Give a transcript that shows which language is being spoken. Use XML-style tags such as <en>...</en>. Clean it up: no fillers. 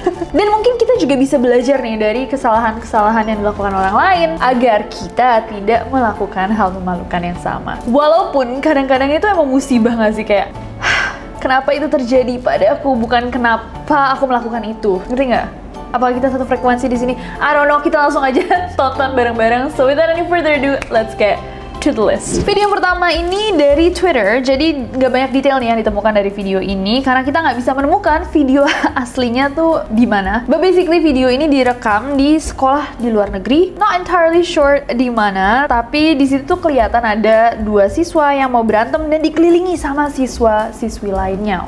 <id>Dan mungkin kita juga bisa belajar nih dari kesalahan-kesalahan yang dilakukan orang lain agar kita tidak melakukan hal memalukan yang sama. Walaupun kadang-kadang itu emang musibah nggak sih, kayak kenapa itu terjadi pada aku, bukan kenapa aku melakukan itu. Ngerti nggak? Apakah kita satu frekuensi di sini?</id> <en>I don't know,</en> <id>kita langsung aja tonton bareng-bareng.</id> <en>So without any further ado, let's get to the list.</en> <id>Video yang pertama ini dari Twitter, jadi nggak banyak detail nih yang ditemukan dari video ini karena kita nggak bisa menemukan video aslinya tuh di mana.</id> <en>But basically</en> <id>video ini direkam di sekolah di luar negeri.</id> <en>Not entirely sure</en> <id>di mana, tapi di situ tuh kelihatan ada dua siswa yang mau berantem dan dikelilingi sama siswa-siswi lainnya.</id>